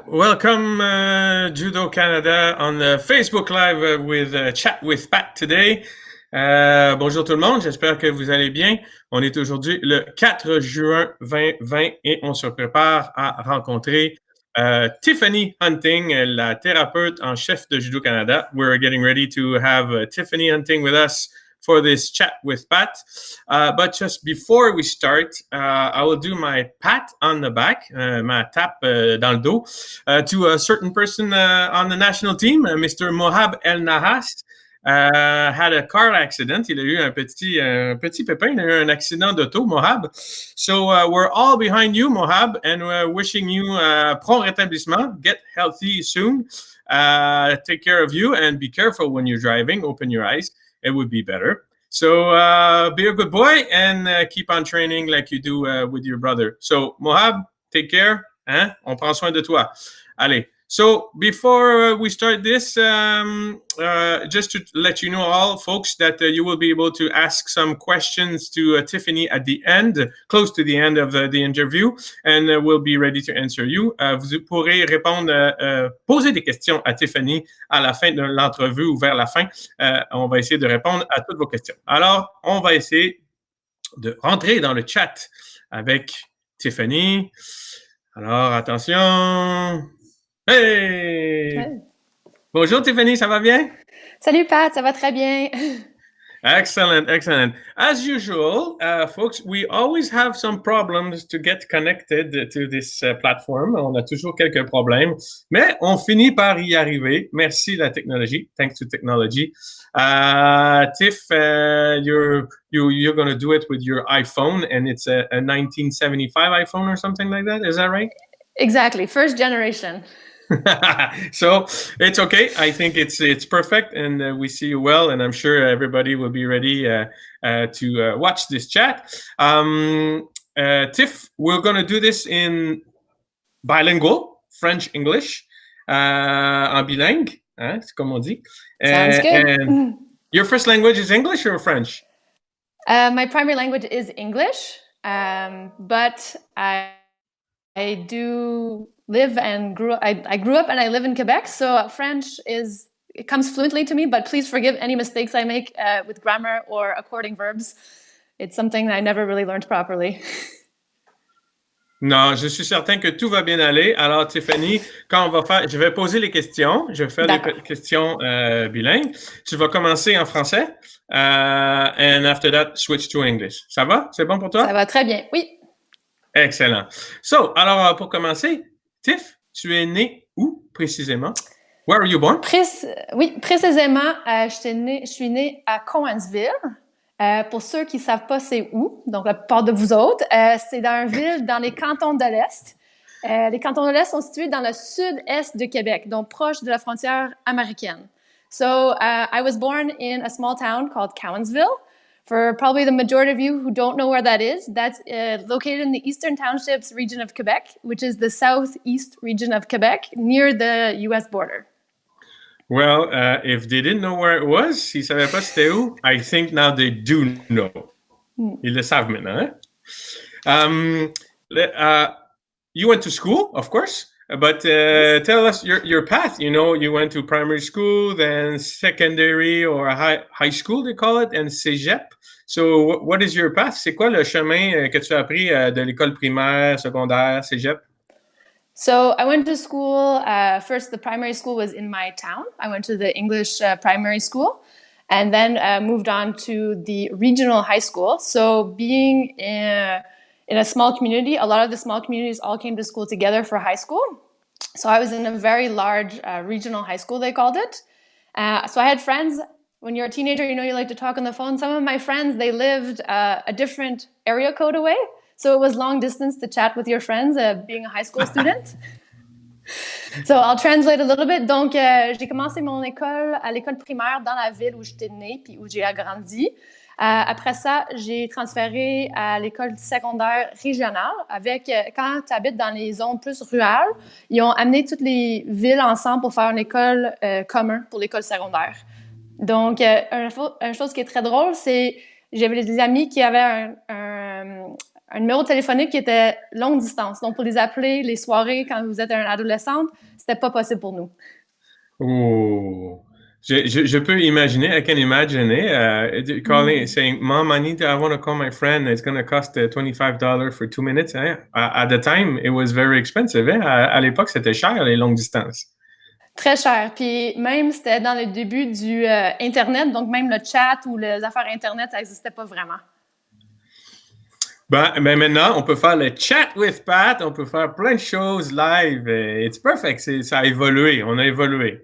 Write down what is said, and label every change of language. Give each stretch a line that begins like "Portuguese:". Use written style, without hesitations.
English: Welcome Judo Canada on the Facebook Live with Chat with Pat today.
French: Bonjour tout le monde, j'espère que vous allez bien. On est aujourd'hui le 4 juin 2020 et on se prépare à rencontrer Tiffany Hunting, la thérapeute en chef de Judo Canada.
English: We're getting ready to have Tiffany Hunting with us for this chat with Pat. But just before we start, I will do my pat on the back,
French: ma tape dans le dos,
English: to a certain person on the national team, Mr. Mohab El Nahas. Had a car accident.
French: Il a eu un petit pépin. Il a eu un accident d'auto, Mohab.
English: So we're all behind you, Mohab, and we're wishing you prompt rétablissement. Get healthy soon. Take care of you and be careful when you're driving. Open your eyes. It would be better. So be a good boy and keep on training like you do with your brother. So Mohab, take care.
French: Hein? On prend soin de toi. Allez.
English: So before we start this, just to let you know all, folks, that you will be able to ask some questions to Tiffany at the end, close to the end of the interview, and we'll be ready to answer you.
French: Vous pourrez répondre, poser des questions à Tiffany à la fin de l'entrevue ou vers la fin. On va essayer de répondre à toutes vos questions. Alors, on va essayer de rentrer dans le chat avec Tiffany. Alors, attention. Hey! Ouais. Bonjour Tiffany, ça va bien? Salut Pat, ça va très bien. Excellent, excellent.
English: As usual, folks, we always have some problems to get connected to this platform.
French: On a toujours quelques problèmes, mais on finit par y arriver. Merci la technologie.
English: Thanks to technology. Tiff, you're going to do it with your iPhone, and it's a 1975 iPhone or something like that. Is that right? Exactly, first generation. So it's okay. I think it's perfect, and we see you well, and I'm sure everybody will be ready to watch this chat. Tiff, we're going to do this in bilingual, French-English,
French: en bilingue, hein, c'est comme on dit.
English: Sounds good. And your first language is English or French? My primary language is English, but I do live and grew. I grew up and I live in Quebec, so French it comes fluently to me. But please forgive any mistakes I make with grammar or according verbs. It's something that I never really learned properly.
French: Non, je suis certain que tout va bien aller. Alors, Tiffany, quand on va faire, je vais poser les questions. Je vais faire des questions bilingues. Tu vas commencer en français.
English: And after that, switch to English.
French: Ça va? C'est bon pour toi? Ça va très bien, oui. Excellent. So, alors, pour commencer, Tiff, tu es né où précisément?
English: Where are you born?
French: Oui, précisément, je suis née à Cowansville. Pour ceux qui ne savent pas c'est où, donc la plupart de vous autres, c'est dans une ville dans les cantons de l'Est. Les cantons de l'Est sont situés dans le sud-est de Québec, donc proche de la frontière américaine.
English: So I was born in a small town called Cowansville. For probably the majority of you who don't know where that is, that's located in the Eastern Townships region of Quebec, which is the southeast region of Quebec, near the U.S. border. Well, if they didn't know where it was,
French: s'ils ne savaient pas c'était où,
English: I think now they do know.
French: Ils le savent maintenant. Hein?
English: You went to school, of course, but tell us your path. You know, you went to primary school, then secondary or high school, they call it, and cégep. So what is your path?
French: C'est quoi le chemin que tu as appris de l'école primaire, secondaire, cégep?
English: So I went to school, first the primary school was in my town. I went to the English primary school and then moved on to the regional high school. So being in a small community, a lot of the small communities all came to school together for high school. So I was in a very large regional high school, they called it. So I had friends. When you're a teenager, you know you like to talk on the phone. Some of my friends, they lived a different area code away. So it was long distance to chat with your friends, being a high school student. So I'll translate a little bit.
French: Donc, j'ai commencé mon école à l'école primaire dans la ville où j'étais née puis où j'ai agrandi. Après ça, j'ai transféré à l'école secondaire régionale. Quand tu habites dans les zones plus rurales, ils ont amené toutes les villes ensemble pour faire une école commune pour l'école secondaire. Donc, une chose qui est très drôle, c'est j'avais des amis qui avaient un numéro téléphonique qui était longue distance. Donc, pour les appeler, les soirées, quand vous êtes un adolescente, c'était pas possible pour nous.
English: Oh.
French: Je peux imaginer,
English: I can imagine it, calling, saying, Mom, I want to call my friend. It's going to cost $25 for 2 minutes. Hein? At the time, it was very expensive.
French: Hein? À l'époque, c'était cher, les longues distances. Très cher. Puis même, c'était dans le début du Internet, donc même le chat ou les affaires Internet, ça n'existait pas vraiment. Ben, maintenant, on peut faire le chat with Pat, on peut faire plein de choses live.
English: It's perfect.
French: Ça a évolué. On a évolué.